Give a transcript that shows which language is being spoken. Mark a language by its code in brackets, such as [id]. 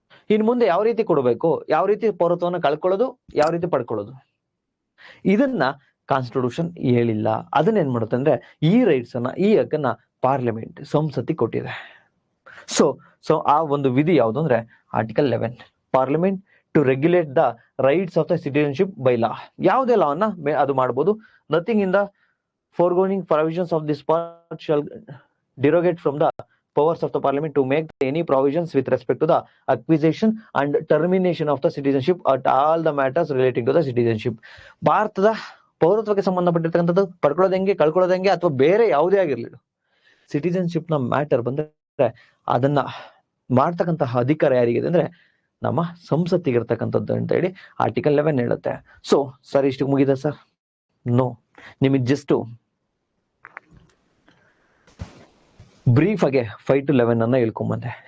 [kn] ಇನ್ನು ಮುಂದೆ ಯಾವ ರೀತಿ ಕೊಡಬೇಕು, ಯಾವ ರೀತಿ ಪೌರತ್ವವನ್ನ ಕಳ್ಕೊಳ್ಳೋದು, ಯಾವ ರೀತಿ ಪಡ್ಕೊಳ್ಳೋದು, ಇದನ್ನ ಕಾನ್ಸ್ಟಿಟ್ಯೂಷನ್ ಹೇಳಿಲ್ಲ. ಅದನ್ನ ಏನ್ ಮಾಡುತ್ತೆ ಅಂದ್ರೆ, ಈ ರೈಟ್ಸ್ ಅನ್ನ, ಈ ಹಕ್ಕನ್ನ ಪಾರ್ಲಿಮೆಂಟ್, ಸಂಸತ್ತಿ ಕೊಟ್ಟಿದೆ. ಸೊ ಆ ಒಂದು ವಿಧಿ ಯಾವುದು ಅಂದ್ರೆ article 11, [en] Parliament to regulate the rights of the citizenship by law. [kn] ಯಾವುದೇ ಲಾ ಅನ್ನ ಅದು ಮಾಡಬಹುದು. [en] Nothing in the foregoing provisions of this part shall derogate from the powers of the parliament to make any provisions with respect to the acquisition and termination of the citizenship at all the matters relating to the citizenship. [kn] ಭಾರತದ ಪೌರತ್ವಕ್ಕೆ ಸಂಬಂಧಪಟ್ಟಿರ್ತಕ್ಕಂಥದ್ದು ಪಡ್ಕೊಳ್ಳೋದು ಹೆಂಗೆ, ಕಳ್ಕೊಳ್ಳೋದು ಹೆಂಗೆ, ಅಥವಾ ಬೇರೆ ಯಾವುದೇ ಆಗಿರ್ಲಿಲ್ಲ, citizenship ನ matter ಬಂದ್ರೆ ಅದನ್ನ ಮಾಡ್ತಕ್ಕಂತಹ ಅಧಿಕಾರ ಯಾರಿಗಿದೆ ಅಂದ್ರೆ ನಮ್ಮ ಸಂಸತ್ತಿಗೆ ಇರ್ತಕ್ಕಂಥದ್ದು ಅಂತ ಹೇಳಿ ಆರ್ಟಿಕಲ್ 11 ಹೇಳುತ್ತೆ. ಸೊ ಸರ್ ಇಷ್ಟು ಮುಗಿದ ಸರ್? ನೋ, ನಿಮಗೆ ಜಸ್ಟ್ ಬ್ರೀಫ್ ಆಗಿ 5 to 11 ಅನ್ನ ಹೇಳ್ಕೊಂಬಂದೆ.